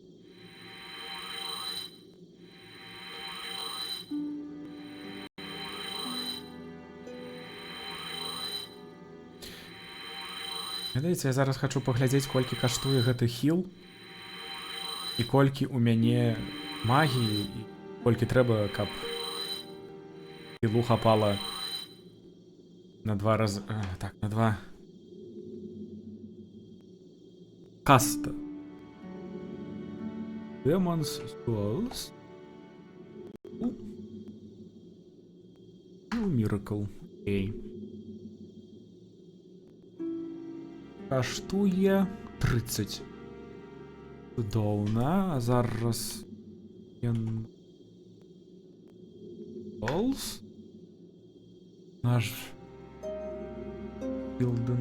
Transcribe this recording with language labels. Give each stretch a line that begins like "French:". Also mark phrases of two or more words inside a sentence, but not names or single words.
Belarusian: Ведаеце, я зараз хачу паглядзець, колькі каштуе гэты хіл і колькі ў мяне магіі і колькі трэба, каб хілу хапала на 2 разы... Так, на 2... Каста. Demon's Souls. Miracle. Окей. Каштуе 30. Цудоўна. А зараз... Souls. Наш... Білдинг.